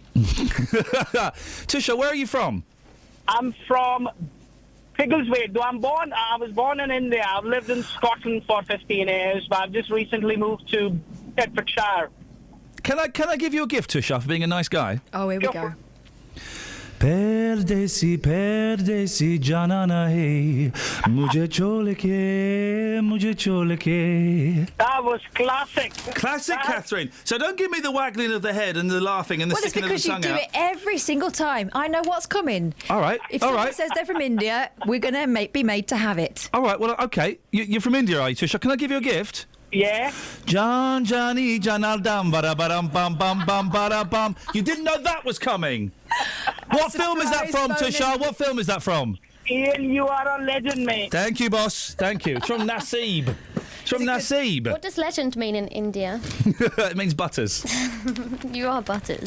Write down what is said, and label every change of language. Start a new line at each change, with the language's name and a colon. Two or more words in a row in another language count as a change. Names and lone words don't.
English: Tushar, where are you from? I'm from Piggleswade. Though I was born in India. I've lived in Scotland for 15 years, but I've just recently moved to Bedfordshire. Can I give you a gift, Tushar, for being a nice guy? Oh, here we go.
Hindi: परदेसी, परदेसी जाना ना है, मुझे छोड़ के.
English: That was classic. Classic, Catherine. So don't give me the waggling of the head and the laughing and the Well, it's sticking of the because you tongue do out. it every single time. I know what's coming. All right, If all someone right. says they're from India, we're going to be made to have it. All right, well, okay. You're from India, are you, Trisha? Can I give you a gift? Yeah. Jan Jani Janaldam bara baram bam bam bam bara bam. You didn't know that was coming. What film is that from, Tushar? What film is that from? Ian, you are a legend, mate. Thank you, boss. Thank you. It's from Nasib. It's from Nasib. What does legend mean in India? It means butters. You are butters.